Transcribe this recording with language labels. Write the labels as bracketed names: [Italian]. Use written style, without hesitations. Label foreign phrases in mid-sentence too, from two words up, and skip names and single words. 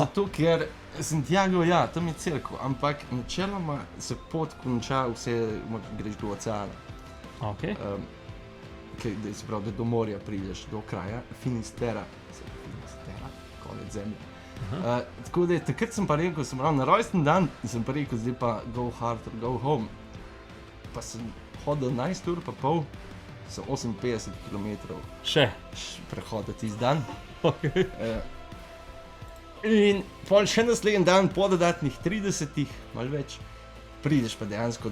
[Slovenian] Zato, ker Santiago, ja, tam je cerkev, ampak načeloma se pot konča, greš do oceana. Ok. Se pravi, da do morja prideš, do kraja Finistera, konec zemlje. Tako da takrat sem pa rekel, sem ravno na rojsten dan, sem pa rekel, zdaj pa [English] go hard or go home. [Slovenian] Pa sem hodil 11 ur pa pol, so 58 km Še. prehodil tisti dan. Ok. In pol še naslednji dan, po dodatnih 30, malo več, prideš pa dejansko